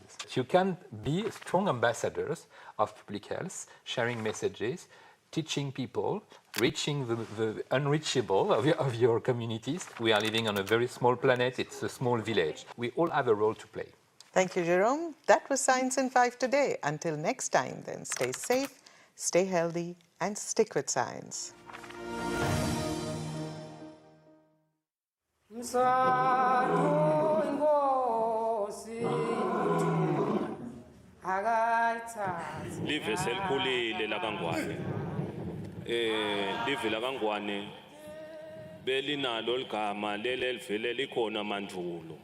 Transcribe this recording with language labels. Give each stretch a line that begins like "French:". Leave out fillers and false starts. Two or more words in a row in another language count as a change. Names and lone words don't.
English: You can be strong ambassadors of public health, sharing messages, teaching people, reaching the unreachable of your communities. We are living on a very small planet, it's a small village. We all have a role to play. Thank you, Jerome. That was Science in 5 today. Until next time, then, stay safe, stay healthy, and stick with science.
Swati: Live selikhulile la kaNgwane. Live la kaNgwane belinalo ligama lelivele likhona mandulo.